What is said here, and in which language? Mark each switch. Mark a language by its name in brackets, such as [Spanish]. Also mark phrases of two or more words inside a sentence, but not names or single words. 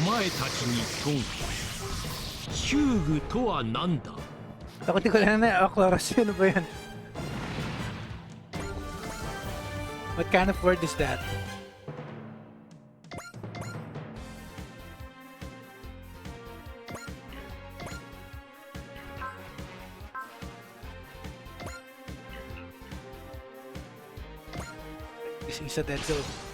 [Japanese] たちに問う。修具とは何だ。 [Filipino] Ako di ko lang na-aklarasyon. Ano ba yan? [English] What kind of word is that? [Filipino] Gising sa [English] dead zone.